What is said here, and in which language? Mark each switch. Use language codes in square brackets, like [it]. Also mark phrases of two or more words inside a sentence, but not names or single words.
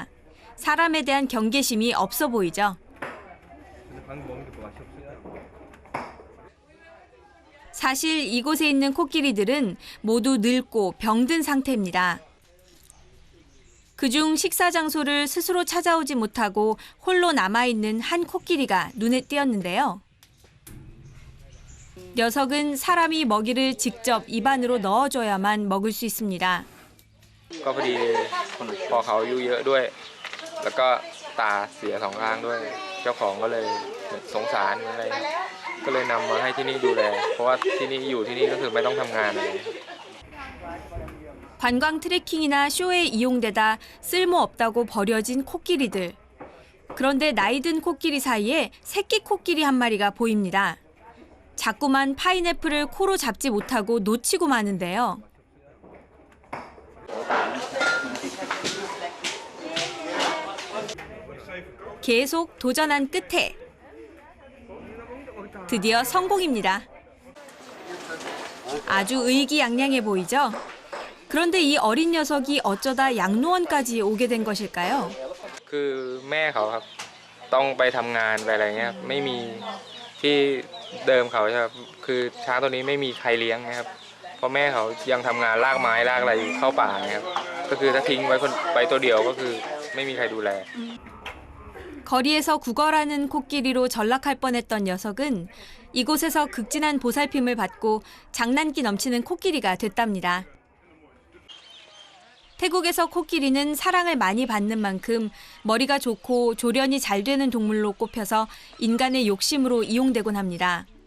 [ko] 사람에 대한 경계심이 없어 보이죠. 사실 이곳에 있는 코끼리들은 모두 늙고 병든 상태입니다. 그중 식사 장소를 스스로 찾아오지 못하고 홀로 남아있는 한 코끼리가 눈에 띄었는데요. 녀석은 사람이 먹이를 직접 입안으로 넣어줘야만 먹을 수 있습니다. [th] ก็พอดีพอเขาอายุเยอะด้วยแล้วก็ตาเสีย2ข้างด้วยเจ้าของก็เลยสงสารอะไรก็เลยนำมาให้ที่นี่ดูแลเพราะว่าที่นี่อยู่ที่นี่ก็คือไม่ต้องทำงานอะไร [ko] 관광 트레킹이나 쇼에 이용되다 쓸모없다고 버려진 코끼리들. 그런데 나이 든 코끼리 사이에 새끼 코끼리 한 마리가 보입니다. 자꾸만 파인애플을 코로 잡지 못하고 놓치고 마는데요. 계속 도전한 끝에 드디어 성공입니다. 아주 의기양양해 보이죠? 그런데 이 어린 녀석이 어쩌다 양로원까지 오게 된 것일까요? [th] คือแม่เขาครับต้องไปทำงานไปอะไรเงี้ยไม่มีที่เดิมเขาครับคือช้างตัวนี้ไม่มีใครเลี้ยงนะครับเพราะแม่เขายังทำงานลากไม้ลากอะไรเข้าป่านะครับก็คือถ้าทิ้งไว้ไปตัวเดียวก็คือไม่มีใครดูแล [ko] 거리에서 구걸하는 코끼리로 전락할 뻔했던 녀석은 이곳에서 극진한 보살핌을 받고 장난기 넘치는 코끼리가 됐답니다. 태국에서 코끼리는 사랑을 많이 받는 만큼 머리가 좋고 조련이 잘 되는 동물로 꼽혀서 인간의 욕심으로 이용되곤 합니다.